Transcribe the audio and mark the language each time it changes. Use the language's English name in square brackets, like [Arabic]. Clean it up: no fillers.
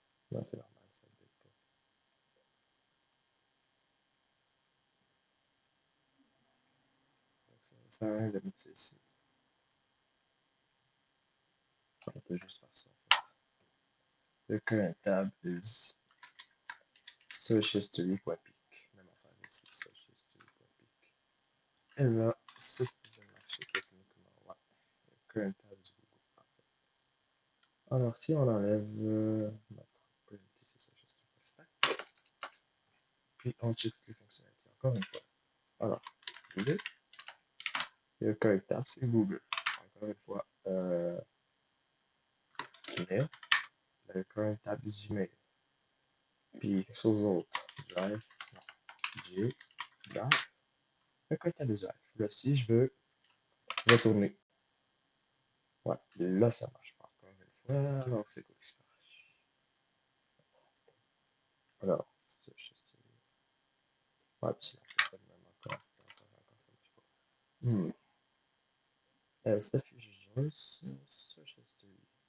[French] Non, c'est normal, ça update pas. Donc, ça ne sert à rien de mettre ça ici. On peut juste faire ça, en fait. [English] The current tab is searchhistory.peak. [French] Même affaire ici, searchhistory.peak. Et là, c'est supposé marcher techniquement. Ouais. [English] The current tab is Google. [French] Parfait. Alors, si on enlève notre parenthesis searchhistory.stack, puis on check les fonctionnalités encore une fois. Alors, Google. Et le current tab, c'est Google. Encore une fois, Gmail. Le [English] current tab is Gmail. [French] Puis, quelque chose d'autre. Drive. Non. G. Drive. Le [English] current tab is Drive. [French] Là, si je veux retourner. Ouais, là, ça marche pas encore une fois. Alors, c'est quoi qui se passe? Alors, ça, je sais. Ouais, puis si on fait ça de même encore, ça marche pas. [English] SF Joyce, search history.